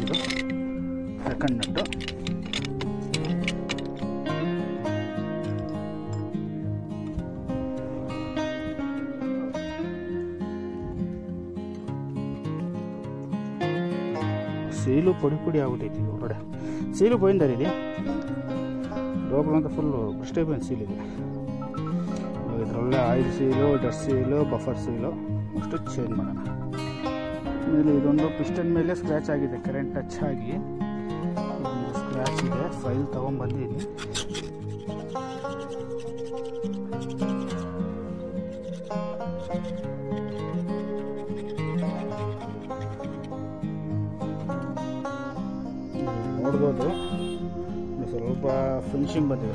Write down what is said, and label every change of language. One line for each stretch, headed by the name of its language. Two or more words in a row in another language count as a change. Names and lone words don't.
Kannada: ಇದು ಸೆಕೆಂಡ್ ನಟ್ಟು. ಸೀಲು ಪುಡಿ ಆಗ್ಬಿಟ್ಟೈತಿ ಹೊರಗಡೆ.
Telugu: ಸೀಲು పోయిందా ఇది? లోపలంతా ఫుల్ బ్రష్ అయిపోయింది సీల్.
Kannada: ఇది ಇದರಲ್ಲೇ ಆಯಿಲ್ ಸೀಲು, ಡಸ್ಟ್ ಸೀಲು, ಬಫರ್ ಸೀಲು ಅಷ್ಟು ಚೇಂಜ್ ಮಾಡೋಣ. ಆಮೇಲೆ ಇದೊಂದು ಪಿಸ್ಟನ್ ಮೇಲೆ ಸ್ಕ್ರ್ಯಾಚ್ ಆಗಿದೆ, ಕರೆಂಟ್ ಟಚ್ ಆಗಿ ಒಂದು ಸ್ಕ್ರ್ಯಾಚ್ ಇದೆ. ಫೈಲ್ ತೊಗೊಂಡ್ಬಂದಿದ್ದೀನಿ. ನೋಡ್ಬೋದು ಸ್ವಲ್ಪ ಫಿನಿಶಿಂಗ್ ಬಂದಿದೆ.